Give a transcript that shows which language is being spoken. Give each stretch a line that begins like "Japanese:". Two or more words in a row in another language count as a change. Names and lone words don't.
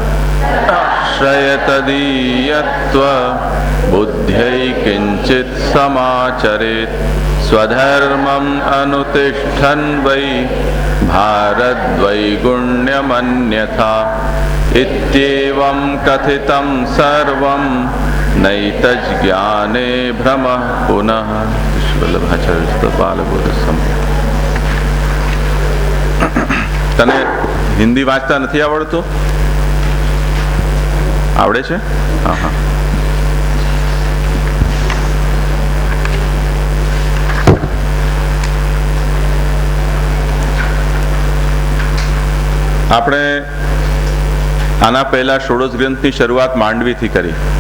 Sanskrit: आश्रयतदीयत्व बुद्ध्यै किञ्चित् समाचरेत् स्वधर्मम् अनुतिष्ठन् वै भारद्वैगुण्यमन्यथा इत्येवं कथितं सर्वं नैतज्ज्ञाने भ्रमः पुनः।
Gujarati: તને હિન્દી વાંચતા નથી આવડતું? આવડે છે? હા હા. આપણે આના પહેલા ષોડશ ગ્રંથની શરૂઆત માંડવીથી કરી.